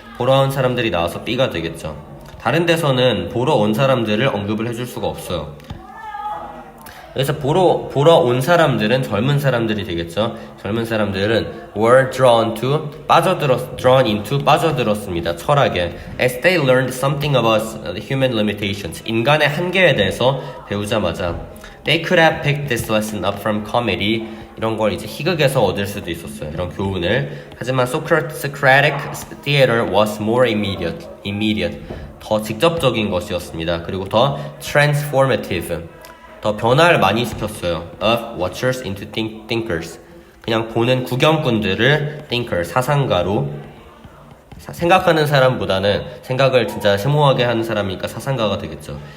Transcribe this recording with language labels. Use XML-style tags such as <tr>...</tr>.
<ko>보러 온 사람들이 나와서 B가 되겠죠. 다른 데서는 보러 온 사람들을 언급을 해줄 수가 없어요. 그래서 보러 온 사람들은 젊은 사람들이 되겠죠. 젊은 사람들은</ko> <en>were drawn into</en> <ko>빠져들었습니다. 철학에</ko> <en>as they learned something about human limitations</en> <ko>인간의 한계에 대해서 배우자마자</ko> <en>they could have picked this lesson up from comedy</en> <ko>이런 걸 이제 희극에서 얻을 수도 있었어요. 이런 교훈을. 하지만</ko> <en>Socratic theater was more immediate</en> <ko>더 직접적인 것이었습니다. 그리고 더 transformative 더 변화를 많이 시켰어요.</ko> <en>of watchers into thinkers</en> <ko>그냥 보는 구경꾼들을 thinker 사상가로 생각하는 사람보다는 생각을 진짜 심오하게 하는 사람이니까 사상가가 되겠죠.</ko>